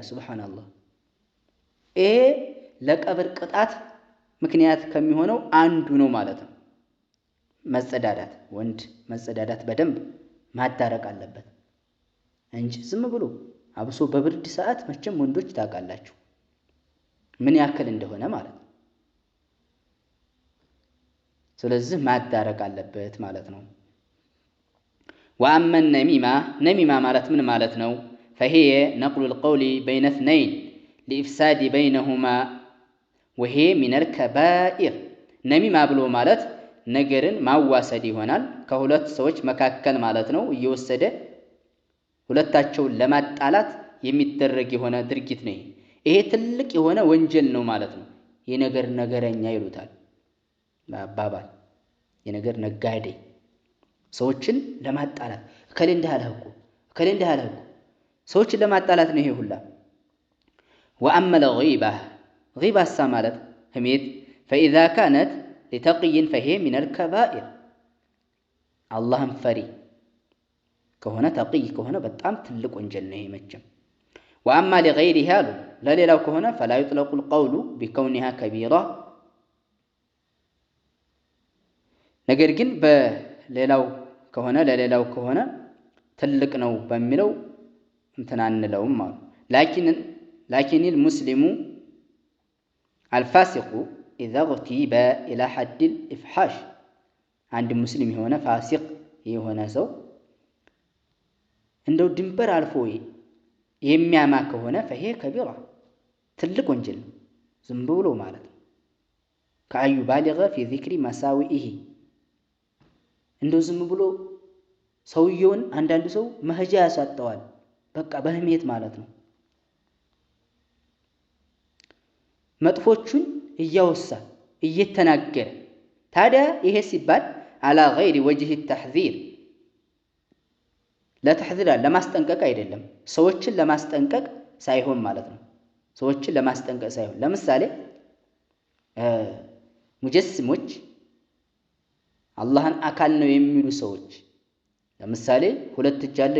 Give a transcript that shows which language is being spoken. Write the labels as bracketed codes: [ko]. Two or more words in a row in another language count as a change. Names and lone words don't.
[am] ሱብሃንአላህ፣ ይሄ ለቀብር ቅጣት ምክንያት ከሚሆነው አንዱ ነው ማለት ነው። መጸዳዳት፣ ወንድ መጸዳዳት በደንብ ማዳረቅ አለበት እንጂ ዝም ብሎ አብሶ በብርድ ሰዓት መቼም ወንዶች ታውቃላችሁ ምን ያክል እንደሆነ ማለት ነው። ስለዚህ ማዳረቅ አለበት ማለት ነው። [ar] وأما نميمة [am] ማለት ምን ማለት ነው? [ar] فهي نقل القول بين اثنين لإفساد بينهما وهي من الكبائر። [am] ነሚማ ብሎ ማለት ነገርን ማዋሰድ ይሆናል። ከሁለት ሰዎች መካከል ማለት ነው። እየወሰደ ሁለታቸውን ለማጣላት የሚደረግ የሆነ ድርጊት ነው። ይሄ ትልቅ የሆነ ወንጀል ነው ማለት ነው። የነገር ነገረኛ ይሉታል በአባባል። የነገር ነጋዴ፣ ሰዎችን ለማጣላት እከሌ እንዲህ አለህ እኮ ሰዎችን ለማጣላት ነው ይሄ ሁላ። [ar] وأما غيبة [am] ማለት ህሜት [ar] فإذا كانت لتقي فهي من الكبائر። [am] አላህን ፈሪ ከሆነ ተቅይ ከሆነ በጣም ትልቅ ወንጀል ነው ይሄ መቼም። [ar] وأما لغيرها [am] አሉ ለሌላው ከሆነ [ar] فلا يطلق القول بكونها كبيرة። [am] ነገር ግን ለሌላው ከሆነ ትልቅ ነው በሚለው እንትን አንለውም አሉ። ላኪን المسلم [ar] الفاسق إذا اغتيب إلى حد الإفحاش። عند مسلم [am] የሆነ ፋሲቅ የሆነ ሰው እንደው ድንበር አልፎ የሚያማ ከሆነ [ar] فهي كبيرة [am] ትልቅ ወንጀል ነው ዝም ብሎ ማለት ነው። [ar] كأن يبالغ في ذكر مساوئه [am] እንደው ዝም ብሎ ሰውየውን አንዳንዱ ሰው መሄጃ ያሳጠዋል በቃ በህሜት ማለት ነው። መጥፎቹን እያወሳ እየተናገረ ታዲያ ይሄ ሲባል [ar] على غير وجه التحذير [am] ለተሕዚር ለማስጠንቀቅ አይደለም፣ ሰዎችን ለማስጠንቀቅ ሳይሆን ማለት ነው። ሰዎችን ለማስጠንቀቅ ሳይሆን ለምሳሌ ሙጀስሞች አላህን አካል ነው የሚሉ ሰዎች ለምሳሌ ሁለት እጅ አለው